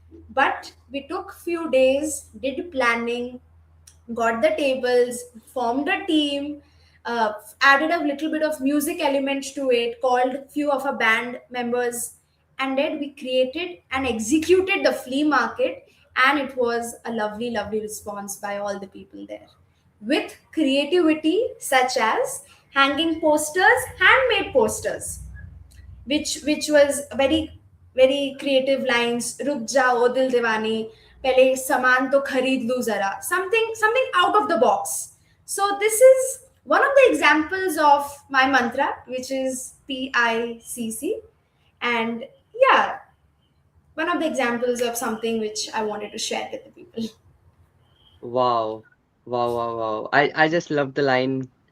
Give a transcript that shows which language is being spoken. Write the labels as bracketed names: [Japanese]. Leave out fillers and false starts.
[English] But we took few days, did planning, got the tables, formed a team, added a little bit of music element to it, called few of our band members, and then we created and executed the flea market, and it was a lovely, lovely response by all the people there. With creativity such as hanging posters, handmade posters, which was very creative lines. [Hindi] रुक जाओ दिल दीवानी, पहले सामान तो खरीद लूं जरा, [English] something out of the box. So this is one of the examples of my mantra, which is PICC. And yeah, one of the examples of something which I wanted to share with the people. Wow, wow, wow, wow. I just love the line.